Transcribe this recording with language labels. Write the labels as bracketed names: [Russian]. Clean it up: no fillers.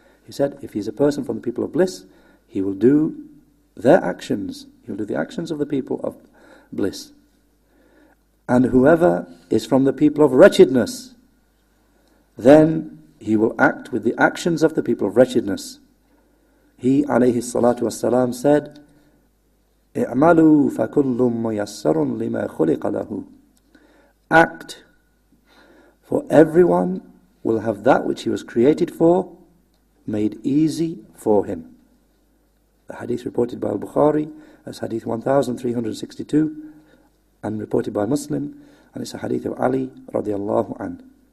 [English] He said, if he's a person from the people of bliss, he will do their actions. He'll do the actions of the people of bliss. And whoever is from the people of wretchedness, then he will act with the actions of the people of wretchedness. He, alayhi salatu wassalam, said, [Arabic] اعملوا فكل ميسر لما خلق له. [English] Act, for everyone will have that which he was created for made easy for him. The hadith reported by Al-Bukhari as hadith 1362 and reported by Muslim, and it's a hadith of Ali radiallahu anhu.